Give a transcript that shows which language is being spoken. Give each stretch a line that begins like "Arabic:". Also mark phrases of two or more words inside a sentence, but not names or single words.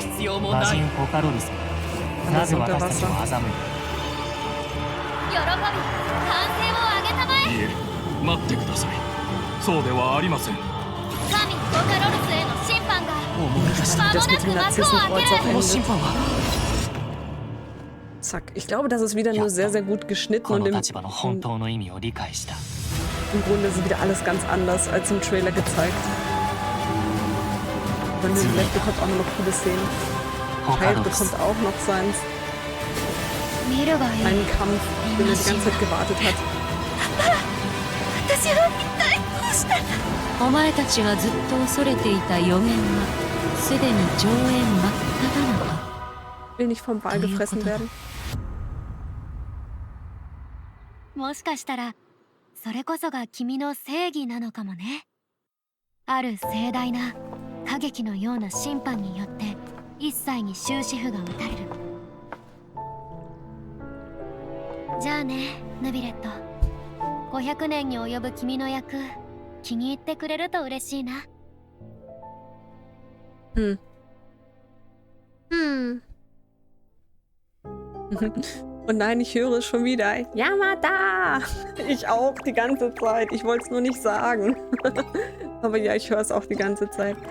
Japanese: 必要もない。魔人ポカロリス。なぜ私たちを欺いた。喜び、歓声を上げたまえ。いえ、待ってください。そうではありません。神ポカロルスへの審判が間もなく幕を開ける。この審判は。
German: Zack. Ich glaube, das ist wieder nur sehr, sehr gut geschnitten und im Grunde ist wieder alles ganz anders als im Trailer gezeigt. Aber Neuvillette bekommt auch noch coole Szenen. Child bekommt auch noch seins. Einen Kampf, den er die ganze Zeit gewartet hat.
Japanese: 私は一体どうしたの。お前たちがずっと恐れていた予言はすでに上演真っ只中。
German: Will nicht vom Wal gefressen werden.
Japanese: もしかしたらそれこそが君の正義なのかもね。ある盛大な歌劇のような審判によって一切に終止符が打たれる。じゃあね、ヌビレット。500年に及ぶ君の役、気に入ってくれると嬉しいな。
German: Und nein, ich höre es schon wieder. Yamada! Ich auch die ganze Zeit. Ich wollte es nur nicht sagen. Aber ja, ich höre es auch die ganze Zeit.